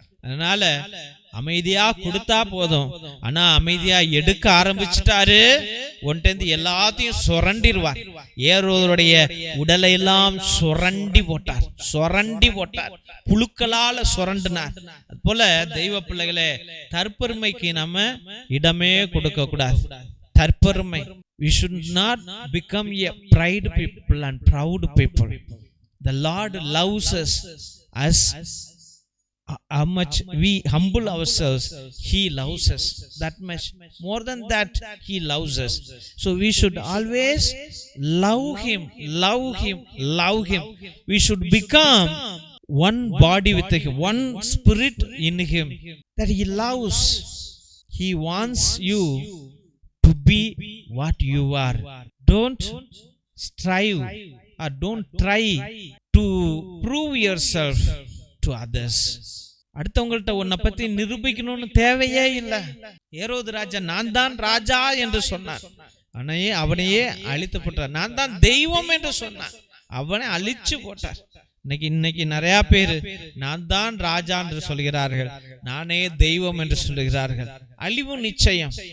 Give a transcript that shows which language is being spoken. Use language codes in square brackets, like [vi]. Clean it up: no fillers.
[ta] அதனால அமைதியா கொடுத்தா போதும். ஆனா அமைதியா எடுக்க ஆரம்பிச்சுட்டாரு, ஒன்றிருந்து எல்லாத்தையும் சுரண்டிடுவார். ஏரோதுடைய உடலை எல்லாம் சுரண்டி போட்டார், புழுக்களால சுரண்டினார். அது போல தெய்வ பிள்ளைகளே, தற்பெருமைக்கு நம்ம இடமே கொடுக்க கூடாது. [en] தற்பெருமை, we should not become a pride people and proud people. The Lord loves us how much we humble ourselves, he loves us that much. More than that, he loves us. So we should always love him, love him, love him. We should become one body with him, one spirit in him, that he loves. He wants you to be what you are. Don't strive or don't try to prove yourself to others. [ta] அடுத்தவங்கள்ட்ட உன்னை பத்தி நிரூபிக்கணும்னு தேவையே இல்லை. ஏரோது ராஜா நான் தான் ராஜா என்று சொன்னார், அவனையே அழித்து போட்டார். நான் தான் தெய்வம் என்று சொன்னார், அவனை அழிச்சு போட்டார். இன்னைக்கு நிறைய பேர் நான் தான் ராஜா என்று சொல்கிறார்கள், நானே தெய்வம் என்று சொல்லுகிறார்கள். அழிவு நிச்சயம்.